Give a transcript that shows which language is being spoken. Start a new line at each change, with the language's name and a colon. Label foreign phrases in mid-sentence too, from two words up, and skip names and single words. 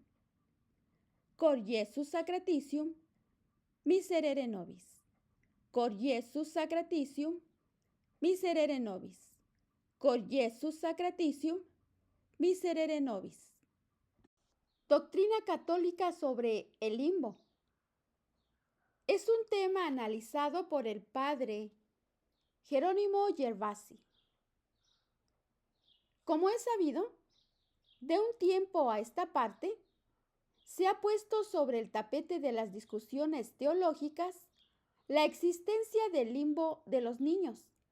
Latin: Cor Iesus sacratitium, miserere nobis. Cor Iesus sacratitium, miserere nobis. Cor Iesus sacratitium, miserere nobis.
Spanish: Doctrina católica sobre el limbo. Es un tema analizado por el padre Jerónimo Gervasi. Como es sabido, de un tiempo a esta parte, se ha puesto sobre el tapete de las discusiones teológicas la existencia del limbo de los niños.